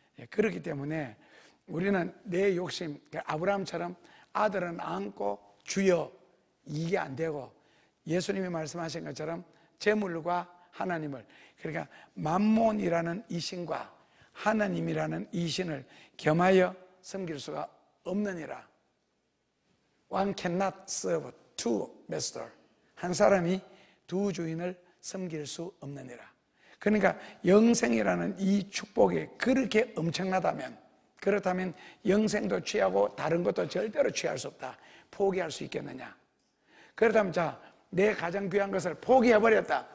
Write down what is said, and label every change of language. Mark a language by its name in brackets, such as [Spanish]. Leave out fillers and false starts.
[Korean] 그렇기 때문에 우리는 내 욕심, 아브라함처럼 아들은 안고 주여, 이게 안 되고 예수님이 말씀하신 것처럼 재물과 하나님을, 그러니까 만몬이라는 이 신과 하나님이라는 이 신을 겸하여 섬길 수가 없느니라. [English] One cannot serve two masters. [Korean] 한 사람이 두 주인을 섬길 수 없느니라. 그러니까 영생이라는 이 축복이 그렇게 엄청나다면, 그렇다면 영생도 취하고 다른 것도 절대로 취할 수 없다. 포기할 수 있겠느냐? 그렇다면 자, 내 가장 귀한 것을 포기해버렸다.